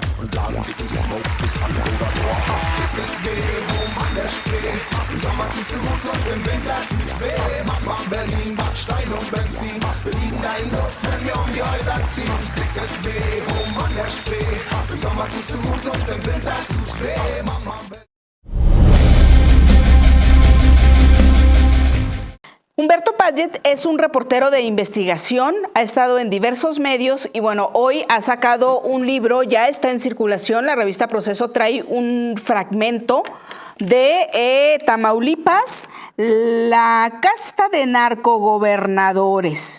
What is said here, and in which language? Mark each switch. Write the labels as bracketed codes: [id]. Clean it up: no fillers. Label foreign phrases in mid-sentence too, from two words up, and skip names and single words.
[de] Und blasen dicken Smoke bis Brandenburger Tor. Dickes Bewegung an der Spree. Im Sommer tust du gut und im Winter tut's weh. Mach mal Berlin, Backstein und Benzin. Wir liegen da in Luft, wenn wir um die Häuser ziehen. Dickes Bewegung an der Spree. Im Sommer tust du gut und im Winter tut's weh. Mach mal Berlin. [es] Humberto Padgett Padgett es un reportero de investigación, ha estado en diversos medios y bueno, hoy ha sacado un libro, ya está en circulación, la revista Proceso trae un fragmento de Tamaulipas, la casta de narcogobernadores.